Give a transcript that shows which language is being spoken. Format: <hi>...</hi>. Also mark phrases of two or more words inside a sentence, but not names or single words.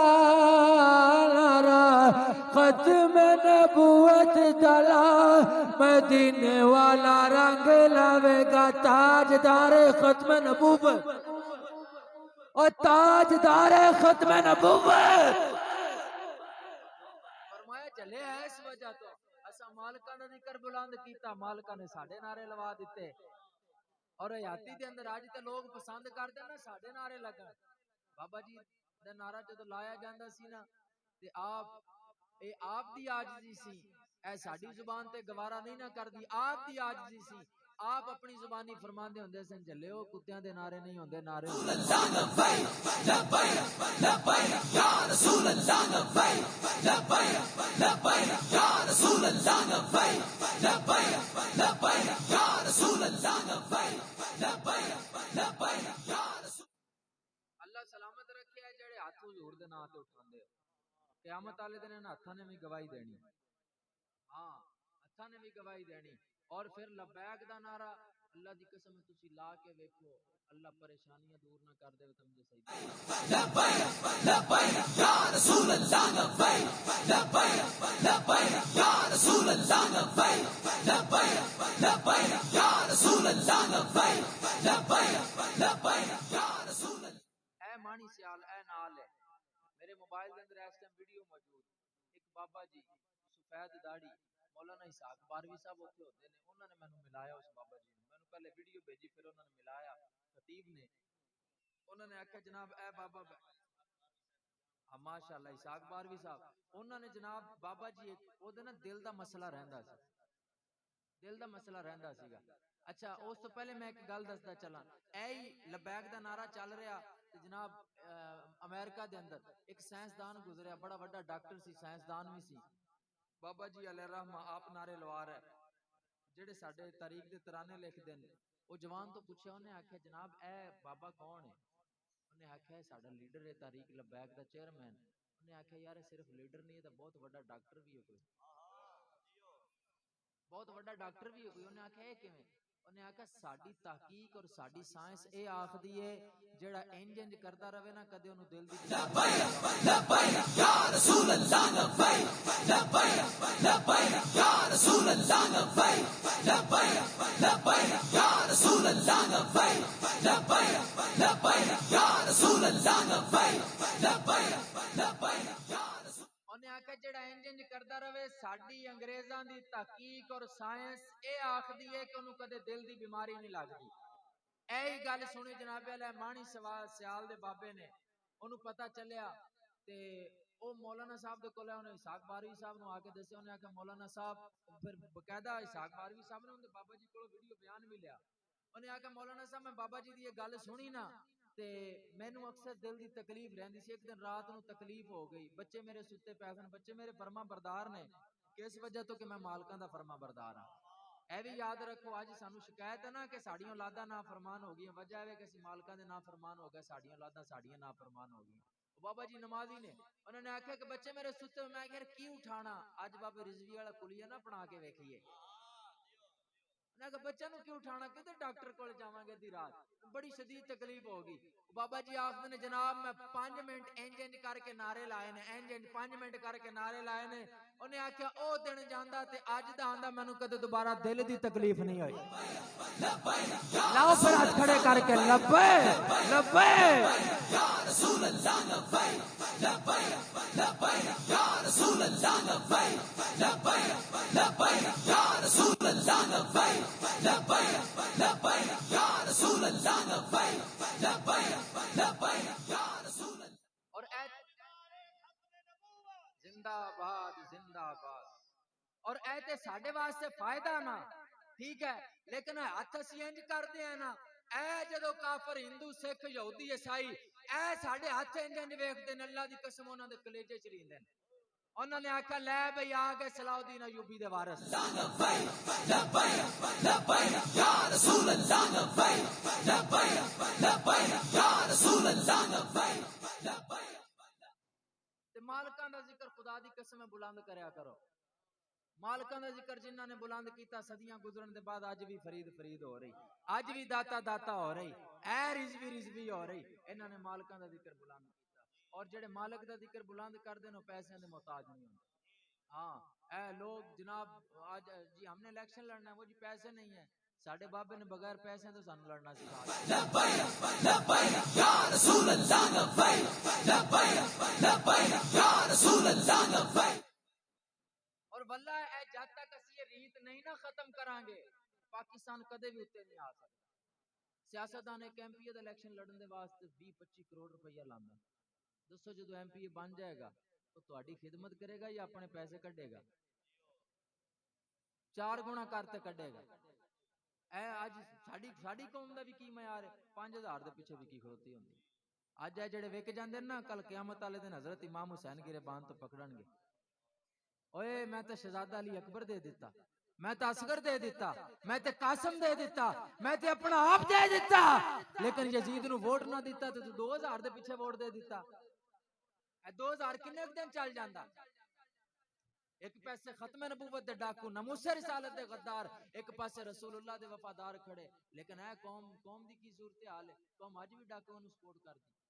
<pa>نعرہ ختم نبوت دلا مدینے والا رنگ لاوے گا تاجدار ختم نبوت اور تاجدار ختم نبوت فرمایا چلے ہے اس وجہ تو اسا مالکہ نے ذکر بلند کیتا مالکہ نے ساڑھے نعرے لوا دیتے اور حیاتی دے اندر آج تے لوگ پسند کرتے نا ساڑھے نعرے لگن بابا جی دا نعرہ جدو لایا جاندہ سی نا تے آپ دی عاجزی سی اے ساڑھی زبان تے گوارا نہیں نہ کر دی آپ دی عاجزی سی آپ اپنی زبانی فرمان دے ہوندے سن جلے ہو کتیاں دے نعرے نہیں ہوندے نعرے</pa> <ar>یا رسول اللہ لبیک لبیک یا رسول اللہ لبیک لبیک لبیک یا رسول اللہ لبیک لبیک لبیک یا رسول اللہ</ar> <pa>سلامت رکھے ہے جڑے ہاتھ حضور دے نام تے اٹھاندے قیامت والے دن ہاتھاں نے بھی گواہی دینی ہاں ہاتھاں نے بھی گواہی دینی اور پھر لبیک دا نعرہ اللہ دی قسم تسی لا کے ویکھو اللہ پریشانیاں دور نہ کر دے تمجھے صحیح</pa> <ar>لبیک لبیک یا رسول اللہ لبیک لبیک لبیک یا رسول اللہ لبیک لبیک لبیک یا رسول اللہ لبیک لبیک لبیک یا رسول اللہ</ar> <pa>اے مانی سیال اے نال ہے میرے موبائل کے اندر اس ٹائم ویڈیو موجود ایک بابا جی سفید داڑھی مولانا اسحاق باروی صاحب اوتھے ہوندے نے انہوں نے مینوں ملایا اس بابا جی نے مینوں پہلے ویڈیو بھیجی پھر انہوں نے ملایا خطیب نے انہوں نے آکھیا جناب اے بابا ماشاءاللہ اسحاق باروی صاحب انہوں نے جناب بابا جی او دے نا دل دا مسئلہ رہندا سی دل دا مسئلہ رہندا سیگا اچھا اس تو پہلے میں ایک گل دسدا چلاں اے لبیک دا نعرہ چل رہا جناب امریکہ دے اندر ایک سائنسدان گزریا بڑا بڑا ڈاکٹر سی سائنسدان بھی سی بابا جی</pa> <ar>علیہ الرحمہ</ar> <pa>آپ نعرے لوا رہے جڑے ساڈے تاریخ دے ترانے لکھ دین او جوان تو پوچھیا انہیں آکھیا جناب اے بابا کون ہے انہیں آکھیا ہے ساڈا لیڈر ہے تاریخ لبیک دا چیئرمین انہیں آکھیا یار صرف لیڈر نہیں ہے تے بہت بڑا ڈاکٹر بھی ہے کوئی بہت بڑا ڈاکٹر بھی ہے کوئی انہیں آکھیا ہے کیویں انہیں آکھیا ساڈی تحقیق اور ساڈی سائنس اے آکھدی ہے جڑا انج انج کردا رہے نا کدے اونوں دل دی</pa> <ar>لبیک لبیک یا رسول اللہ لبیک لبیک لبیک یا</ar> <pa>رسول اللہ لبیک لبیک لبیک یا رسول اللہ لبیک لبیک لبیک یا رسول اللہ لبیک لبیک لبیک یا رسول انہیں آکھیا جڑا انج انج کردا رہے ساڈی انگریزاں دی تحقیق اور سائنس اے آکھدی ہے کہ اونوں کدے دل دی بیماری نہیں لگدی اے گل سنی جناب علیہ مانی سیال دے بابے نے انہوں پتہ چلیا تے او مولانا صاحب دے کول انہیں اسحاق باروی صاحب نو آ کے دسیا انہیں آکھیا مولانا صاحب پھر باقاعدہ اسحاق باروی صاحب نے ان بابا جی کول ویڈیو بیان بھی لیا انہیں آکھیا مولانا صاحب میں بابا جی دی یہ گل سنی نا تے مینوں اکثر دل دی تکلیف رہندی سی ایک دن رات نو تکلیف ہو گئی بچے میرے ستے پے سن بچے میرے فرما بردار نے کس وجہ تو کہ میں مالکاں دا فرما بردار ہاں اے بھی یاد رکھو آج سانو شکایت ہے نا کہ ساڈیاں اولاداں نافرمان ہو گئی وجہ ہے کہ اسی مالکاں دے نافرمان ہو گئے ساڈیاں اولاداں ساڈیاں نافرمان ہو گئی بابا جی نمازی نے انہوں نے آکھیا کہ بچے میرے ستے میں کہ کی اٹھانا اج بابے رضوی والا کلیہ نہ بنا کے ویکھیے میں کہ بچہ نو کیوں اٹھانا کدھر ڈاکٹر کول جاواں گے دی رات بڑی شدید تکلیف ہوگی بابا جی آخدے نے جناب میں 5 منٹ انج انج کر کے نعرے لائے نے انج انج 5 منٹ کر کے نعرے لائے نے انہیں آکھیا او دن جاندا تے اج دا آندا مینوں کدے دوبارہ دل دی تکلیف نہیں ہوئی لاؤ پھر ہاتھ کھڑے کر کے</pa> <ar>لبیک لبیک یا رسول</ar> <pa>اللہ لبیک لبیک لبیک یا رسول اللہ لبیک لبیک لبیک یا رسول</pa> <ar>اللہ لبیک لبیک لبیک یا رسول اللہ</ar> <pa>لبیک لبیک لبیک یا رسول اللہ اور زندہ باد زندہ باد اور اے تے ساڈے واسطے فائدہ نا ٹھیک ہے لیکن ہاتھ اسی انج کردے ہیں نا اے جدو کافر ہندو سکھ یہودی عیسائی اے ساڈے ہاتھ انج انج ویکھدے نے اللہ دی قسم انہاں دے کلیجے چ رہندے نے انہوں نے آکھا لے بھئی آ گئے صلاح الدین ایوبی دے وارث</pa> <ar>یا رسول اللہ</ar> <pa>تے مالکاں دا ذکر خدا دی قسم بلند کریا کرو مالکاں دا ذکر جنہاں نے بلند کیتا صدیاں گزرن دے بعد اج بھی فرید فرید ہو رہی اج بھی داتا داتا ہو رہی اے رضوی رضوی ہو رہی انہاں نے مالکاں دا ذکر بلند کیتا اور جڑے مالک دا ذکر بلند کردے نو پیسے دے محتاج نہیں ہوندے ہاں اے لوگ جناب</pa> <ur>آج جی ہم نے الیکشن لڑنا ہے وہ جی پیسے نہیں ہیں</ur> <pa>ساڈے بابے نے بغیر پیسے تو سانو لڑنا سکھا دیا</pa> <ar>لبیک لبیک یا رسول اللہ لبیک</ar> <pa>لبیک لبیک یا رسول اللہ لبیک اور واللہ اے جب تک اسی یہ ریت نہیں نہ ختم کران گے پاکستان کدے بھی اتنے نہیں آ سکتا سیاستدان ایک ایم پی اے دا الیکشن لڑن دے واسطے 20-25 کروڑ روپیہ لاندا دسو جدو ایم پی اے بن جائے گا تو تہاڈی خدمت کرے گا یا اپنے پیسے کڈے گا 4 گنا کرتے کڈے گا اے اج ساڈی قوم دا بھی کی معیار ہے 5000 دے پیچھے بھی کی کھڑوتی ہوندی اج اے جڑے وک جاندے نا کل قیامت والے دن حضرت امام حسین گریبان تو پکڑن گے اوئے میں تے شہزادہ علی اکبر دے دیتا میں تے اصغر دے دیتا میں تے قاسم دے دیتا میں تے اپنا آپ دے دیتا لیکن یزید نو ووٹ نہ دیتا تے 2000 دے پیچھے ووٹ دے دیتا اے 2000 کنے دن چل جاندا ایک پاسے ختم نبوت دے ڈاکو ناموس رسالت دے غدار ایک پاسے رسول اللہ دے وفادار کھڑے لیکن اے قوم دی کی صورتحال ہے قوم اج بھی ڈاکو نو سپورٹ کردی</pa>